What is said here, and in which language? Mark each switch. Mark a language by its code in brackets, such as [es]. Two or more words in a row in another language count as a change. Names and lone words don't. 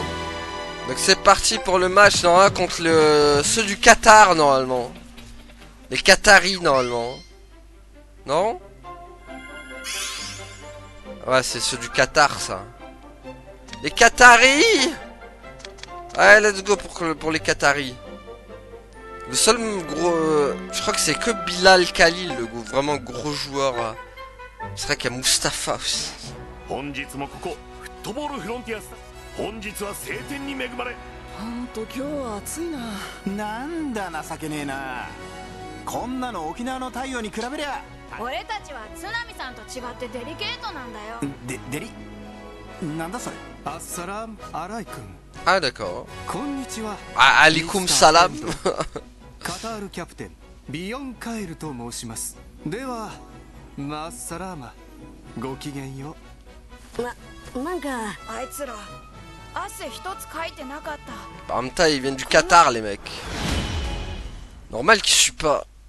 [fr] Donc c'est parti pour le match normalement contre ceux du Qatar normalement. Les Qataris normalement. Non? Ouais c'est ceux du Qatar ça. Les Qataris. Allez [en] let's go [fr] pour les Qataris. Le seul gros... je crois que c'est que Bilal Khalil, le vraiment gros joueur. C'est vrai qu'il y a Mustafa aussi. [ja] 本日は晴天に恵まれ本当今日は暑いな。なんだ情けねえな。こんなの沖縄の太陽に比べりゃ。俺たちは津波さんと違ってデリケートなんだよ。デリなんだそれ。 [ar] السلام عليكم. [fr] Ah d'accord. [ja] こんにちは。 [ar] عليكم السلام. [ja] カタールキャプテンビヨンカエルと申します。ではマッサラーマごきげんよう。なんかあいつら。 [fr] En même temps, ils viennent du Qatar, les mecs. Normal qu'ils suent pas.